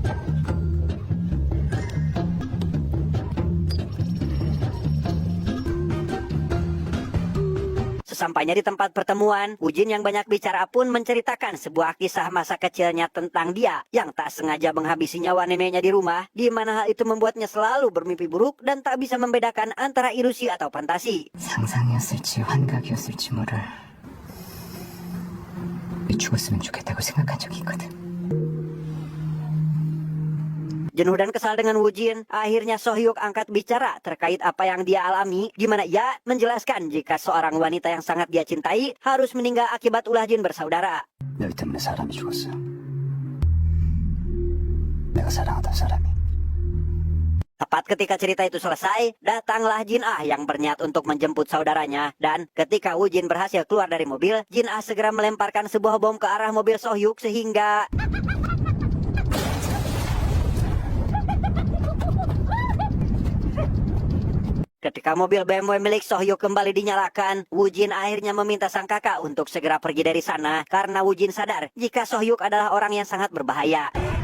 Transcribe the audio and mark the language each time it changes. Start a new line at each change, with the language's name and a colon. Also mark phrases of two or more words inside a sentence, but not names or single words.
Indonesian: Sesampainya di tempat pertemuan, Woo-jin yang banyak bicara pun menceritakan sebuah kisah masa kecilnya tentang dia yang tak sengaja menghabisi nyawa neneknya di rumah, di mana hal itu membuatnya selalu bermimpi buruk dan tak bisa membedakan antara ilusi atau fantasi.
Korean: 상상이었을지 환각이었을지 모를 죽었으면 좋겠다고 생각한 적이 있거든.
Indonesian: Jenuh dan kesal dengan Woo-jin, akhirnya Sohyuk angkat bicara terkait apa yang dia alami, di mana ia menjelaskan jika seorang wanita yang sangat dia cintai harus meninggal akibat ulah jin bersaudara.
Korean: 너희 때문에 사람이 죽었어. 내가 사랑하던 사람이.
Indonesian: Tepat ketika cerita itu selesai, datanglah Jin Ah yang berniat untuk menjemput saudaranya. Dan ketika Woo Jin berhasil keluar dari mobil, Jin Ah segera melemparkan sebuah bom ke arah mobil Sohyuk sehingga... Ketika mobil BMW milik Sohyuk kembali dinyalakan, Woo Jin akhirnya meminta sang kakak untuk segera pergi dari sana karena Woo Jin sadar jika Sohyuk adalah orang yang sangat berbahaya.